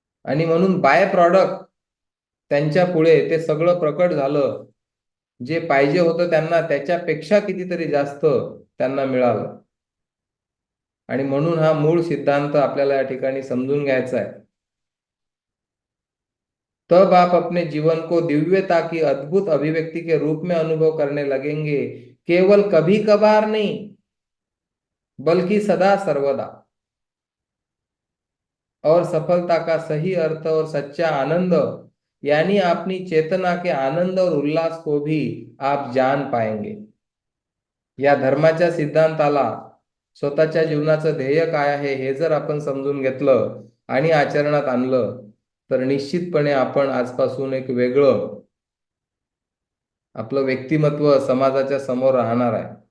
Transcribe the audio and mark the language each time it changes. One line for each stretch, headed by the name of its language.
Marathi: आणि म्हणून bye product त्यांच्या पुढे ते सगळं प्रकट झालं. जे पाहिजे होतं त्यांना त्याच्यापेक्षा कितीतरी जास्त त्यांना मिळालं. आणि म्हणून हा मूळ सिद्धांत आपल्याला या ठिकाणी समजून घ्यायचा आहे.
Hindi: तब आप अपने जीवन को दिव्यता की अद्भुत अभिव्यक्ति के रूप में अनुभव करने लगेंगे, केवल कभी कभार नहीं बल्कि सदा सर्वदा। और सफलता का सही अर्थ और सच्चा आनंद यानी अपनी चेतना के आनंद और उल्लास को भी आप जान पाएंगे.
Marathi: या धर्माच्या सिद्धांताला स्वतःच्या जीवनाचं ध्येय काय आहे हे जर आपण समजून घेतलं आणि आचरणात आणलं तर निश्चितपणे आपण आजपासून एक वेगळं आपलं व्यक्तिमत्व समाजाच्या समोर राहणार आहे.